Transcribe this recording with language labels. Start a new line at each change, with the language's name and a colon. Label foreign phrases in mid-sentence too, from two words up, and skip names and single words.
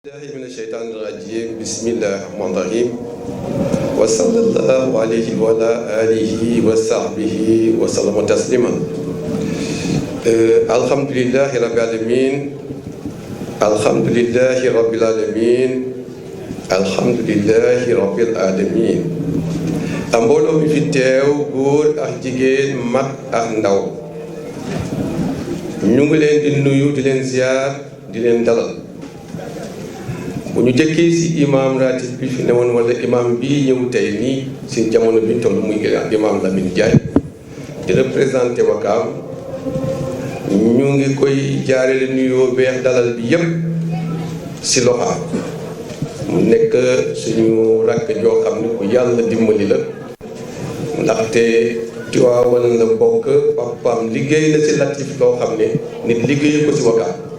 Arabic: الله من الشيطان الرجيم بسم الله الرحمن الرحيم وصلى الله عليه وعلى آله وصحبه وسلم تسليما الحمد لله رب العالمين الحمد لله رب العالمين الحمد لله رب العالمين
Wolof: mbooloo mi fi teew góor ak jigéen mag ak ndaw ñu ngi leen di nuyu di leen ziar di leen dalal bu ñu jëkkee si imam ratib bi fi newoon wala imam bi ñëw tey nii si jamono bi toll muy imam Lamine Diagne di représenté Wakaam ñu ngi koy jaarale nuyoo beex dalal bi yëpp si loxaam mu nekk suñu rakk joo xam ne ku yàlla dimbali la ndaxte Tiwaawan la bokk papaam liggéey na si Latif loo xam ne nit liggéey ko si Wakaam